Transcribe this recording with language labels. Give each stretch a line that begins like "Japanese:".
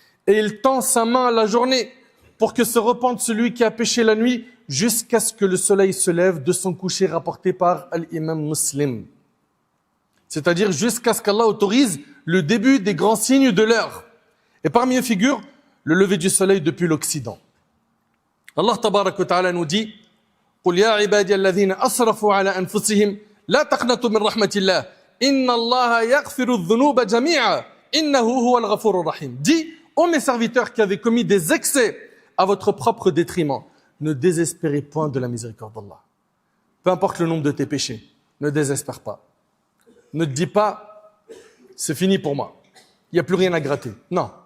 French: Et il tend sa main la journée pour que se repente celui qui a péché la nuit jusqu'à ce que le soleil se lève de son coucher, rapporté par l'imam Muslim. C'est-à-dire jusqu'à ce qu'Allah autorise le début des grands signes de l'heure. Et parmi eux figure le lever du soleil depuis l'Occident. Allah Tabaraka wa Ta'ala nous dit:
Arabic: قل يا عبادي الذين أسرفوا على أنفسهم لا تقنطوا من رحمة الله إن الله يغفر الذنوب جميعا إنه هو الغفور الرحيم.
French: Dis, ô mes serviteurs qui avez commis des excès à votre propre détriment, ne désespérez point de la miséricorde d'Allah. Peu importe le nombre de tes péchés, ne désespère pas. Ne te dis pas, c'est fini pour moi, il n'y a plus rien à gratter. Non.